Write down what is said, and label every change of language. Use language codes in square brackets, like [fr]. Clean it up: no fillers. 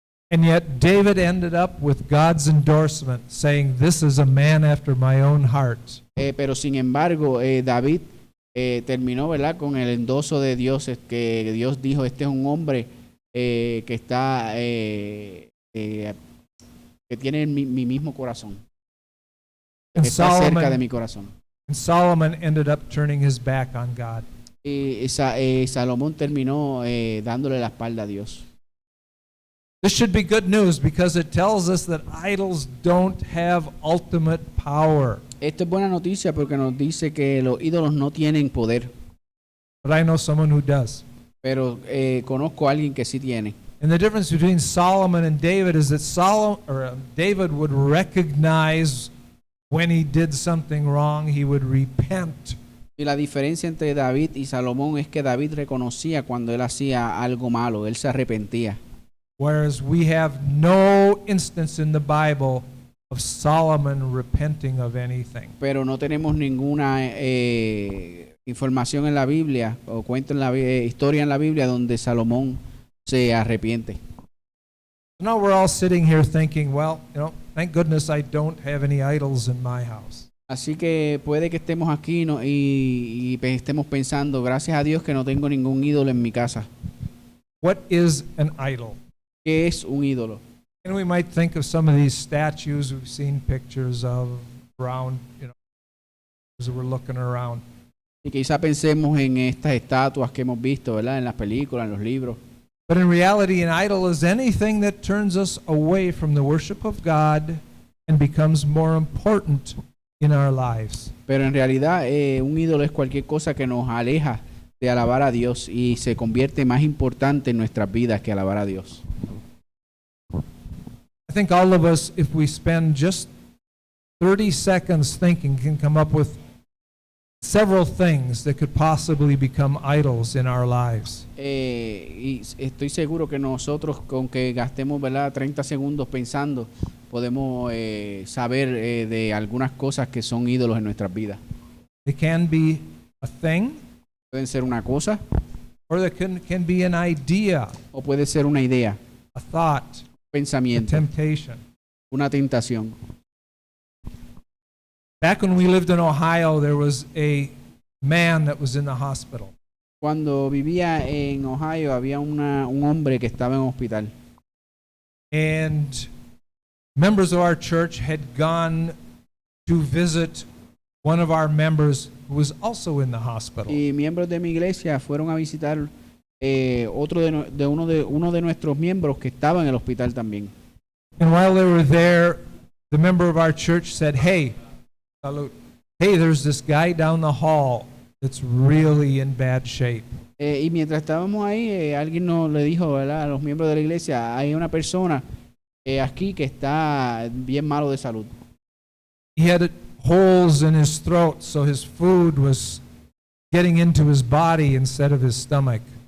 [en] And yet David ended up with God's endorsement saying, "This is a man after my own heart." [es] Pero sin embargo, David terminó, ¿verdad?, con el endoso de Dios, que Dios dijo, este es un hombre que está, que tiene mi mismo corazón, [en] And [es] que está cerca de [en] Solomon, [es] mi corazón. [en] and Solomon ended up turning his back on God. [es] Y Salomón terminó dándole la espalda a Dios. [en] This should be good news because it tells us that idols don't have ultimate power. [es] Esto es buena noticia porque nos dice que los ídolos no tienen poder, [en] But I know someone who does. [es] pero conozco a alguien que sí tiene. [en] And the difference between Solomon and David is that David would recognize when he did something wrong, he would repent. [es] Y la diferencia entre David y Salomón es que David reconocía cuando él hacía algo malo, él se arrepentía. [en] Whereas we have no instance in the Bible of Solomon repenting of anything. [es] Pero no tenemos ninguna información en la Biblia o cuento en la historia en la Biblia donde Salomón se arrepiente. [en] Now we're all sitting here thinking, well, thank goodness I don't have any idols in my house. [es] Así que puede que estemos aquí y estemos pensando, gracias a Dios que no tengo ningún ídolo en mi casa. [en] What is an idol? [es] ¿Qué es un ídolo? [en] And we might think of some of these statues we've seen pictures of around, as we're looking around. [es] Y quizá pensemos en estas estatuas que hemos visto, ¿verdad? En las películas, en los libros. [en] But in reality, an idol is anything that turns us away from the worship of God and becomes more important in our lives. [es] Pero en realidad un ídolo es cualquier cosa que nos aleja de alabar a Dios y se convierte más importante en nuestras vidas que alabar a Dios. [en] I think all of us, if we spend just 30 seconds thinking, can come up with several things that could possibly become idols in our lives. [es] Y estoy seguro que nosotros, con que gastemos, ¿verdad?, 30 segundos pensando, podemos saber de algunas cosas que son ídolos en nuestras vidas. [en] They can be a thing, [es] Pueden ser una cosa [en] or they can be an idea, [es] o puede ser una idea, [en] a thought, [es] un [en] a [es] pensamiento, [en] temptation. [es] una tentación. [en] Back when we lived in Ohio, there was a man that was in the hospital. [es] Cuando vivía en Ohio había un hombre que estaba en hospital. [en] And members of our church had gone to visit one of our members who was also in the hospital. [es] Y miembros de mi iglesia fueron a visitar uno de nuestros miembros que estaba en el hospital también. [en] And while they were there, the member of our church said, hey, salud, hey, there's this guy down the hall that's really in bad shape. [es] Y mientras estábamos ahí, alguien nos le dijo, ¿verdad?, a los miembros de la iglesia, hay una persona aquí que está bien malo de salud. [en] He had holes in his throat, so his food was getting into his body instead of his stomach.